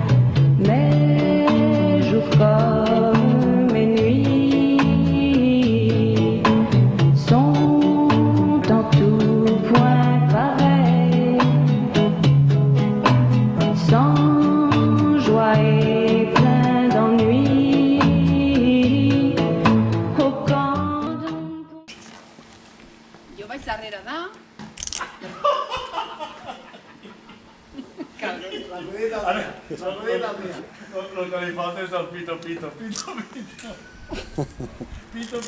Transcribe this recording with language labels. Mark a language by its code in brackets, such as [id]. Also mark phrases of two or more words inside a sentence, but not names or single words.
[fr] Mes jours comme mes nuits sont en tout point pareils, sans joie et plein d'ennui. Au camp d'un... [ca] Jo vaig darrere de... Lo que li falta és el pito, pito, pito, pito. [es] Pito, pito, colorito.